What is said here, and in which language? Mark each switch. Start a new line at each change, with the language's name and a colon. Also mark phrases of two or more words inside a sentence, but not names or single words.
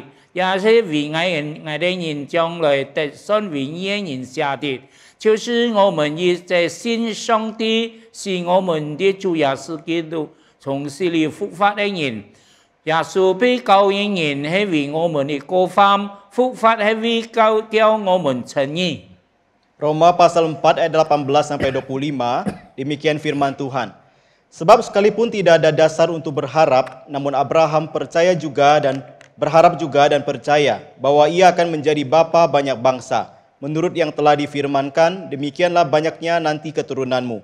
Cantonese: 也是為我哋人將來得信為義人寫的，就是我們亦在信上帝是我們的主耶穌基督從死裏復活的人。耶穌被救恩人係為我們的過犯，復活係為叫我們稱義。
Indonesian: Roma pasal 4 ayat 18 sampai 25, demikian firman Tuhan. Sebab sekalipun tidak ada dasar untuk berharap, namun Abraham berharap juga dan percaya bahwa ia akan menjadi bapa banyak bangsa. Menurut yang telah difirmankan, demikianlah banyaknya nanti keturunanmu.